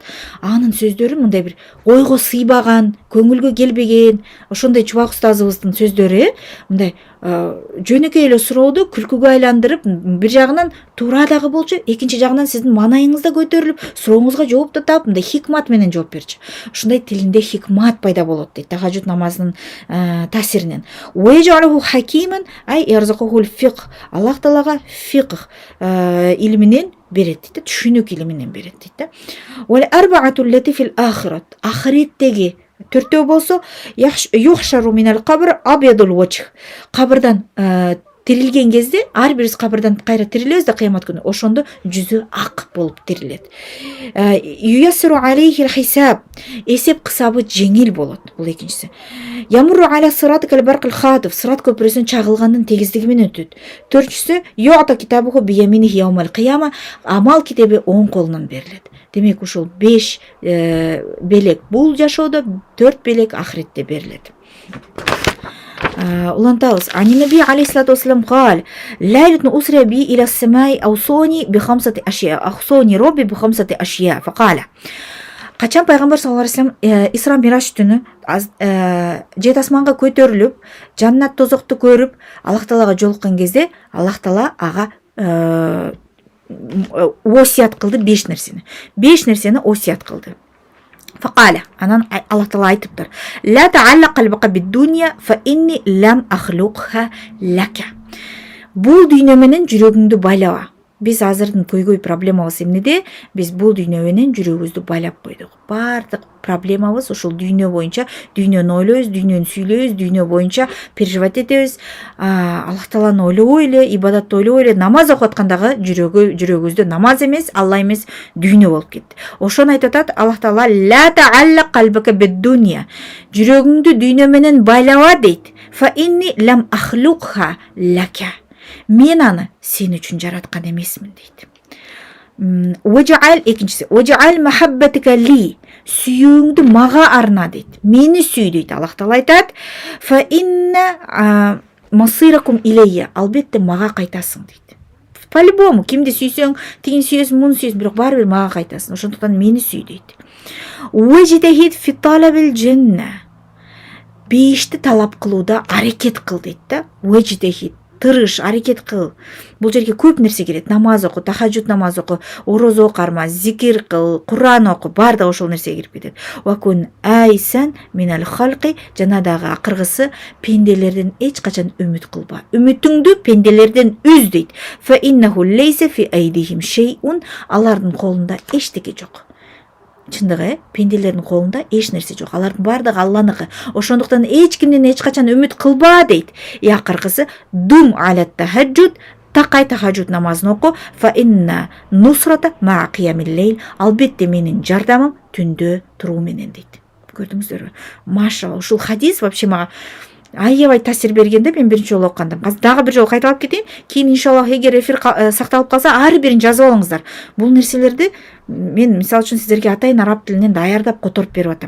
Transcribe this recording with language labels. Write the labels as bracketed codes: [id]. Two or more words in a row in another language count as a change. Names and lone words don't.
[ky] Анын сөздөрү мындай бир ойго сыйбаган, көңүлгө келбеген, ошондой чубак устазыбыздын сөздөрү мындай жөнөкөй эле сурооду күлкүгө айландырып, бир жагынан туура дагы болчу, экинчи жагынан сиздин маанайыңыз да көтөрүлүп, сурооңузга жооп да таап, мындай хикмат менен жооп берчү. Ушундай тилинде хикмат пайда болот дейт тахажжуд намазынын таасиринен. [ar] ويجعله حكيما أي يرزقه الفقه. [ky] Аллах Таалага фиқх илминен берет дейт, түшүнүк илминен берет дейт да. [ar] والأربعة التي في الآخرة. [ky] Ахиреттеги 4-өө болсо, [ar] يحشر من القبر أبيض الوجه. [ky] Кабырдан тирилген кезде, ар бирибиз кабырдан кайра тирилебиз да кыямат күнү, ошондо жүзү ак болуп тирилет. [ar] ييسر عليه الحساب, [ky] эсеп кысабы жеңил болот. Бул экинчиси. [ar] يمر على الصراط كالبرق الخاطف, [ky] сират көпүрөсүн чагылгандын тегиздиги менен өтөт. 4-чүсү, [ar] يؤتى كتابه بيمينه يوم القيامة, [ky] амал китеби оң колунан берилет. Демек, ушул 5 белек бул жашоодо, 4 белек ахиретте берилет. улантабыз. [ar] عن النبي عليه الصلاة والسلام قال: ليلة أسري بي إلى السماء أوصوني بخمسة أشياء أوصوني ربي بخمسة أشياء فقال. [ky] Качан пайгамбар [ar] صلى الله عليه وسلم [ky] Исра Мираж түнү жет асманга көтөрүлүп, жаннат тозокту көрүп, Аллах Таалага жолуккан кезде, Аллах Таала ага осият кылды 5 нерсени. 5 нерсени осият кылды. Фақала, анан Аллах Таала айтыптыр: [ar] "لا تعلق قلبك بالدنيا فإني لم أخلقها لك." [ky] Бул дүйнө менен жүрөгүңдү байлаба. Биз азырдын көйгөй проблемабыз эмнеде? Биз бул дүйнө менен жүрөгүбүздү байлап койдук. Бардык проблемабыз ушул дүйнө боюнча, дүйнөнү ойлойбуз, дүйнөнү сүйлөйбүз, дүйнө боюнча переживать этебиз. Аллах Тааланы ойлобой эле, ибадатты ойлобой эле, намаз окуп аткандагы жүрөгүбүздө намаз эмес, Алла эмес, дүйнө болуп кетти. Ошону айтып атат Аллах Таала: [ar] "لا تعلق قلبك بالدنيا." [ky] Жүрөгүңдү дүйнө менен байлаба дейт. [ar] "فإني لم أخلقها لك." [ky] Мен аны сен үчүн жараткан эмесмин дейт. [ar] واجعل, экинчиси, واجعل محبتك لي. [ky] Сүйүүңдү мага арна дейт. Мени сүй дейт. Аллах Таала айтат: [ar] "فإن مصيركم إلي." [ky] Албетте мага кайтасың дейт. По-любому, кимди сүйсөң, тигин сүйөсүң, муну сүйөсүң, бирок баары бир мага кайтасың. Ошондуктан мени сүй дейт. [ar] واجتهد في طلب الجنة. [ky] Бейишти талап кылууда аракет кыл дейт да. Важитахид, тырыш, аракет кыл. Бул жерге көп нерсе келет. Намаз оку, тахажжуд намаз оку, орозо карма, зикир кыл, Куран оку, баардык ошол нерсе кирип кетет. [ar] وكن آيسا من الخلق, [ky] жанадагы акыргысы, пенделерден эч качан үмүт кылба. Үмүтүңдү пенделерден үз дейт. [ar] فإنه ليس في أيديهم شيء. [ky] Алардын колунда эчтеке жок. Чындыгы, пенделердин колунда эч нерсе жок. Алардын баардыгы Алланыкы. Ошондуктан эч кимден эч качан үмүт кылба дейт. Акыркысы [ar] دم على التهجد, [ky] такай тахажжуд намазын оку. [ar] فإن نصرة مع قيام الليل. [ky] Албетте менин жардамым түндө туруу менен дейт. Көрдүңүздөрбү? Машалла, ушул хадис вообще мага аябай таасир бергенде, мен биринчи жолу окуганда. Азыр дагы бир жолу кайталап кетейин. Кийин иншаллах эгер эфир сакталып калса, ар бирин жазып алыңыздар. Бул нерселерди мен мисалы үчүн сиздерге атайын араб тилинен даярдап которуп берип атам.